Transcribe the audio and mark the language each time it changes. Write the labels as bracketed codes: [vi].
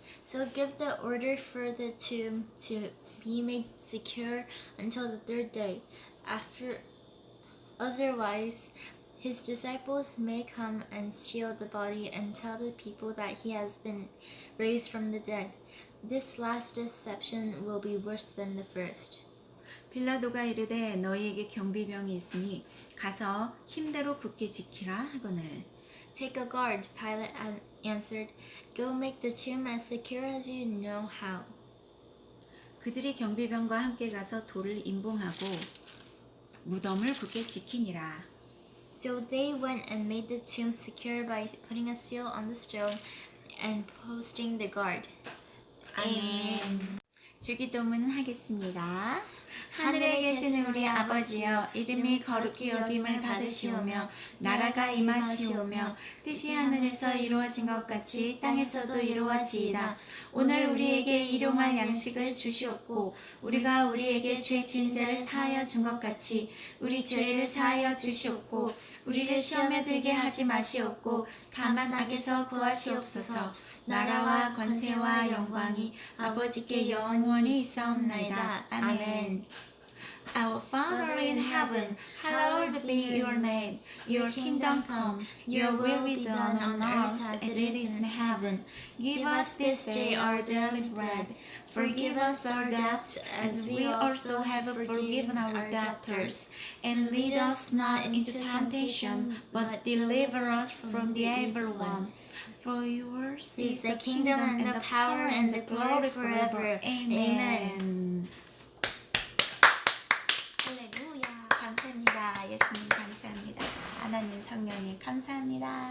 [en] So give the order for the tomb to be made secure until the 3rd day. Otherwise, his disciples may come and steal the body and tell the people that he has been raised from the dead. This last deception will be worse than the first. [ko] 빌라도가 이르되 너희에게 경비병이 있으니 가서 힘대로 굳게 지키라 하거늘. [en] Take a guard, Pilate answered. Go make the tomb as secure as you know how. [ko] 그들이 경비병과 함께 가서 돌을 임봉하고 무덤을 굳게 지키니라. [en] So they went and made the tomb secure by putting a seal on the stone and posting the guard. [ko] 아멘. 주기도문 하겠습니다. 하늘에 계신 우리 아버지여, 이름이 거룩히 여김을 받으시오며 나라가 임하시오며 뜻이 하늘에서 이루어진 것 같이 땅에서도 이루어지이다. 오늘 우리에게 일용할 양식을 주시옵고 우리가 우리에게 죄 지은 자를 사하여 준 것 같이 우리 죄를 사하여 주시옵고 우리를 시험에 들게 하지 마시옵고 다만 악에서 구하시옵소서. 나라와 권세와 영광이 아버지께 영원히 있사옵나이다. 아멘. [en] Our Father in heaven, hallowed be your name. Your kingdom come, your will be done on earth as it is in heaven. Give us this day our daily bread. Forgive us our debts as we also have forgiven our debtors. And lead us not into temptation, but deliver us from the evil one. For yours is the kingdom and the power and the glory forever. Amen. [ko] 할렐루야. 감사합니다. 예수님 감사합니다. 하나님 성령님 감사합니다.